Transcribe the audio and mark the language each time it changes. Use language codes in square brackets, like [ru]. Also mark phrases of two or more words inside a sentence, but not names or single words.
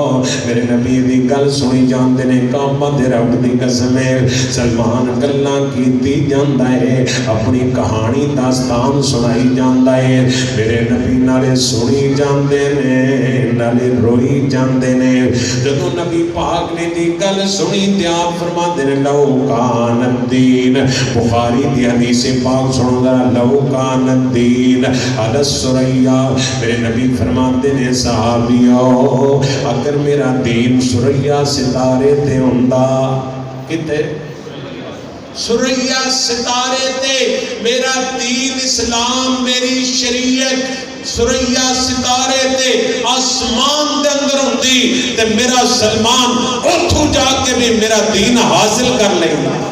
[pa] میرے نبی دی گل سنی جاتے نے کعبہ دے رب دی قسم ہے سلمان گلاں کیتی جاندا ہے اپنی کہانی داستان سنائی جاندا ہے अपनी कहानी दास्तान सुनाई जांदा है میرے نبی نالے سنی جاتے نے نالے روئی جاتے نے جدوں نبی پاک نے دی گل سنی تے آپ فرماتے نے [ar] لو كان الدين [pa] بخاری دی حدیث پاک سنو ذرا [ar] لو كان الدين الثريا [pa] میرے نبی فرماتے نے صحابیو اگر میرا دین ثریا ستارے تے ہندا کتے ثریا ستارے تے میرا دین اسلام میری شریعت ثریا ستارے تے آسمان دے اندر ہندی تے میرا سلمان اوتھوں جا کے بھی میرا دین حاصل کر لیندا.